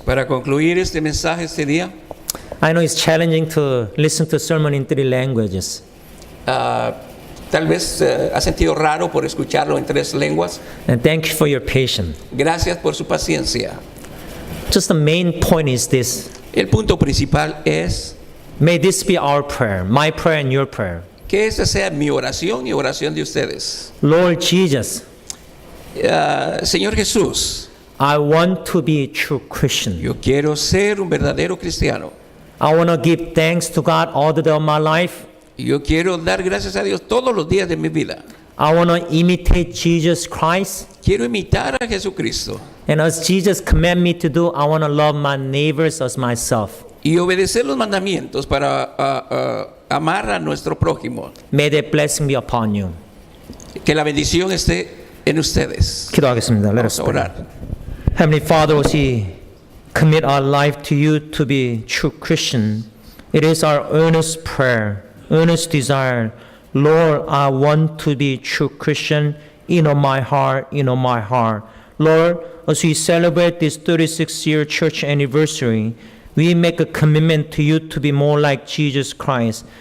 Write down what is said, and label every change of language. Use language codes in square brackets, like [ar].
[es] Para concluir este mensaje este día, [en] I know it's challenging to listen to sermon in 3 languages. [es] tal vez ha sentido raro por escucharlo en 3 lenguas. [en] And thank you for your patience. [es] Gracias por su paciencia. [en] Just the main point is this. [es] El punto principal es [en] May this be our prayer, my prayer and your prayer. [es] que esta sea mi oración y oración de ustedes. [en] Lord Jesus, [es] Señor Jesús, [en] I want to be a true Christian. [es] Yo quiero ser un verdadero cristiano. [en] I want to give thanks to God all the day of my life. [es] Yo quiero dar gracias a Dios todos los días de mi vida. [en] I want to imitate Jesus Christ. [es] Quiero imitar a Jesucristo [en] And as Jesus commanded me to do, I want to love my neighbors as myself. [es] y obedecer los mandamientos para amar a nuestro prójimo. [en] May that blessing be upon you. [es] Que la bendición esté en ustedes. [ko] 기도하겠습니다. [en] Let us [es] Vamos a [en] pray. [es] orar. [en] Heavenly Father, as we commit our life to you to be true Christian, it is our earnest prayer, earnest desire. Lord, I want to be true Christian. My heart, my heart. Lord, as we celebrate this 36-year church anniversary, we make a commitment to you to be more like Jesus Christ.